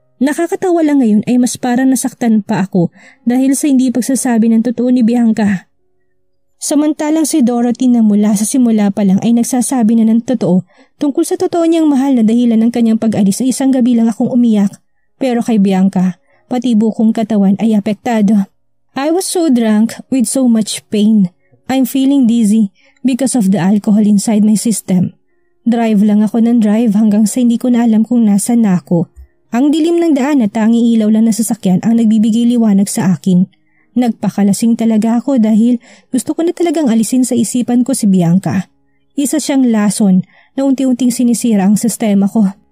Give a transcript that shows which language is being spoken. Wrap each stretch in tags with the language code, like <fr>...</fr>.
<tl>Nakakatawa lang ngayon ay mas parang nasaktan pa ako dahil sa hindi pagsasabi ng totoo ni Bianca. Samantalang si Dorothy na mula sa simula pa lang ay nagsasabi na ng totoo tungkol sa totoo niyang mahal na dahilan ng kanyang pag-alis ay isang gabi lang akong umiyak. Pero kay Bianca, pati bukong katawan ay apektado.</tl> <en>I was so drunk with so much pain. I'm feeling dizzy because of the alcohol inside my system.</en> <tl>Drive lang ako ng drive hanggang sa hindi ko na alam kung nasan na ako. Ang dilim ng daan at tanging ilaw lang na sasakyan ang nagbibigay liwanag sa akin. Nagpakalasing talaga ako dahil gusto ko na talagang alisin sa isipan ko si Bianca. Isa siyang lason na unti-unting sinisira ang sistema ko.</tl>